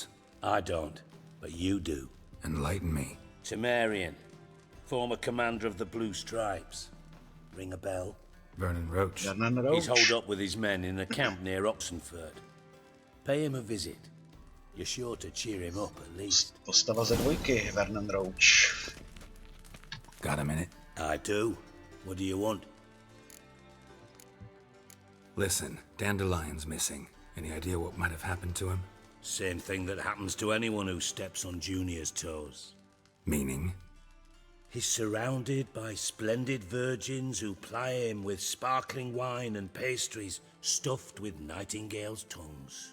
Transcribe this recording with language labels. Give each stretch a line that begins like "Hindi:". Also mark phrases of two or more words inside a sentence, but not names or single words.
English: I don't, but you do. Enlighten me. Temerian, former commander of the Blue Stripes. Ring a bell? Vernon Roach. He's holed up with his men in a camp near Oxenford. Pay him a visit. You're sure to cheer him up at least.
Czech: Postava ze dvojky, Vernon Roach.
English: Got a minute? I do. What do you want? Listen, Dandelion's missing. Any idea what might have happened to him? Same thing that happens to anyone who steps on Junior's toes. Meaning? He's surrounded by splendid virgins who ply him with sparkling wine and pastries stuffed with nightingales' tongues.